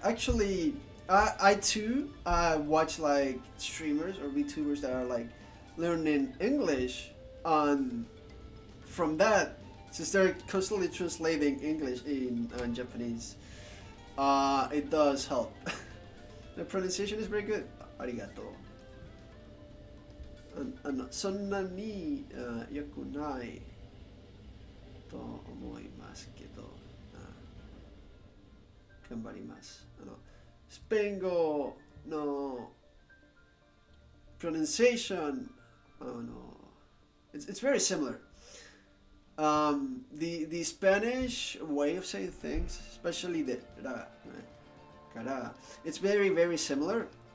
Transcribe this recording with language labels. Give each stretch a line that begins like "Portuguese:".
English: Actually, I too watch like streamers or VTubers that are like learning English from that, since they're constantly translating English in Japanese. It does help. The pronunciation is very good.
Japanese: Arigato. そんなに良くないと思いますけど、頑張ります。スペイン語の
English: pronunciation, it's very similar. The Spanish way of saying things, especially the ra, cara, it's very, very similar.